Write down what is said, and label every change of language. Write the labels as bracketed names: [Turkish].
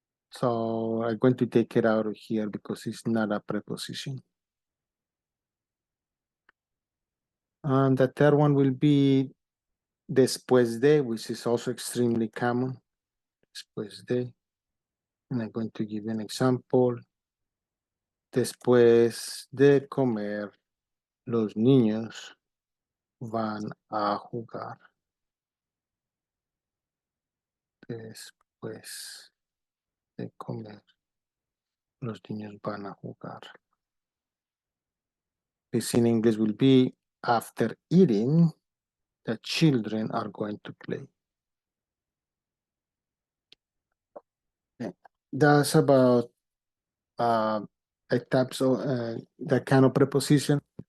[English] So I'm going to take it out of here because it's not a preposition. And the third one will be después de, which is also extremely common. Después de. And I'm going to give you an example. [Spanish] Después de comer, los niños van a jugar. Después de comer, los niños van a jugar. [English] This in English will be, after eating, the children are going to play. Okay. That's about types of that kind of preposition.